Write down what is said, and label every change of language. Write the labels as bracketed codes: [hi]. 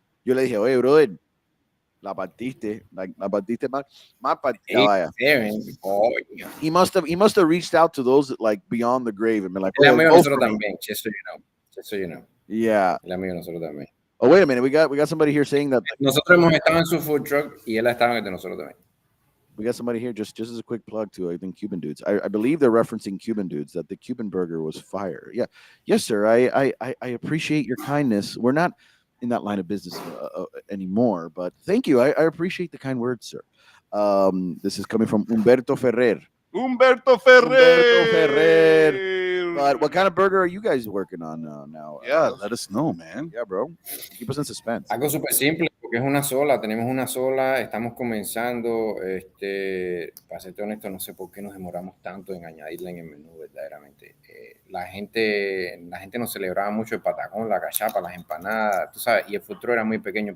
[es] Yo le dije, oye, brother, la partiste mal partida. [en] He must have reached out to those like beyond the grave and been like, just so you know. Yeah. [es] Nosotros también. [en] Oh, wait a minute. We got somebody here saying that [es] nosotros hemos estado en su food truck y él ha estado en el de nosotros también. [en] We got somebody here just as a quick plug to, I think, Cuban Dudes. I believe they're referencing Cuban Dudes, that the Cuban burger was fire. Yeah. Yes, sir. I appreciate your kindness. We're not in that line of business anymore, but thank you. I appreciate the kind words, sir. This is coming from Humberto Ferrer. Humberto Ferrer. But what kind of burger are you guys working on now? Yeah, let us know, man. Yeah, bro. Keep us in suspense. [es] Algo súper simple, porque es una sola. Tenemos una sola. Estamos comenzando. Para serte honesto, no sé por qué nos demoramos tanto en añadirla en el menú, verdaderamente. La gente nos celebraba mucho el patacón, la cachapa, las empanadas, tú sabes, y el futuro era muy pequeño.